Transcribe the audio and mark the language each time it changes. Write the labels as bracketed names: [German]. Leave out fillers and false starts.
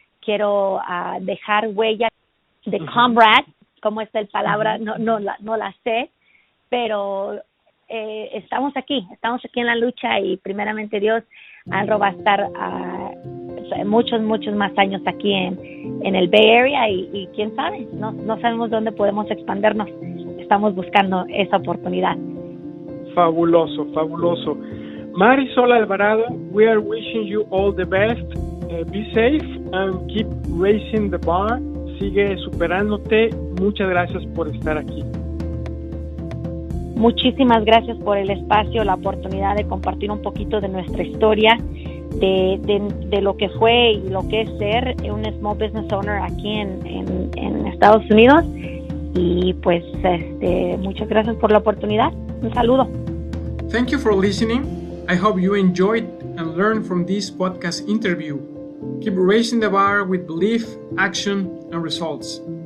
[Spanish] Quiero dejar huella de comrade, como es la palabra, no la sé, pero estamos aquí en la lucha y primeramente Dios, ALRO va a estar muchos más años aquí en el Bay Area y quién sabe, no sabemos dónde podemos expandernos. Estamos buscando esa oportunidad. Fabuloso. [English] Mar Y Sol Alvarado, we are wishing you all the best. Be safe and keep raising the bar. [Spanish] Sigue superándote. Muchas gracias por estar aquí. Muchísimas gracias por el espacio, la oportunidad de compartir un poquito de nuestra historia, de lo que fue y lo que es ser un [English] small business owner [Spanish] aquí en Estados Unidos. Y pues muchas gracias por la oportunidad. Un saludo. [English] Thank you for listening. I hope you enjoyed and learned from this podcast interview. Keep raising the bar with belief, action, and results.